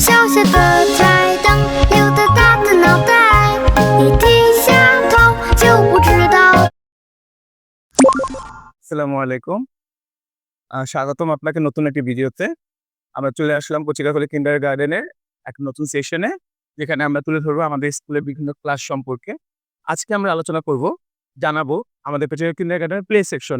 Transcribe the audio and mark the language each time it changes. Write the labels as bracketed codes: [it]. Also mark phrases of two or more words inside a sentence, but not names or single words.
[zh] 下的台灯，溜达大的脑袋，一低下头就不知道。 [ar] السلام عليكم. [bn] স্বাগতম আপনাকে নতুন একটি ভিডিওতে। আমরা চলে আসলাম কচিকাখলী কিন্ডারগার্টেনের এক নতুন সেশনে, যেখানে আমরা তুলে ধরবো আমাদের স্কুলের বিভিন্ন ক্লাস সম্পর্কে। আজকে আমরা আলোচনা করব, জানাবো আমাদের কচিকাখলী কিন্ডারগার্টেনের প্লে সেকশনে।